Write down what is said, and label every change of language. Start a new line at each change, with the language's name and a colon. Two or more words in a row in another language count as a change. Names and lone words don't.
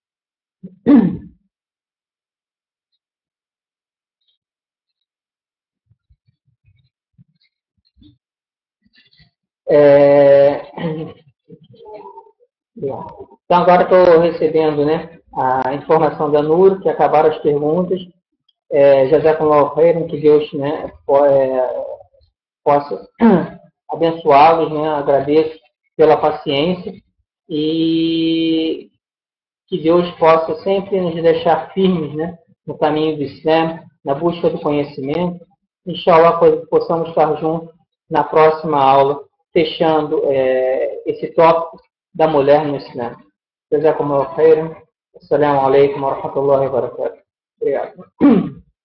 Portuguese: Então, agora estou recebendo, né, a informação da Nur, que acabaram as perguntas.
Arabic: جزاكم الله خيرا,
Portuguese: que Deus, né, possa abençoá-los, né, agradeço pela paciência e que Deus possa sempre nos deixar firmes, né, no caminho do Islã, na busca do conhecimento. Inshallah, possamos estar juntos na próxima aula, fechando esse tópico da mulher no Islã.
Arabic: جزاكم الله خيرا. السلام عليكم ورحمة الله وبركاته.
Portuguese: Obrigado.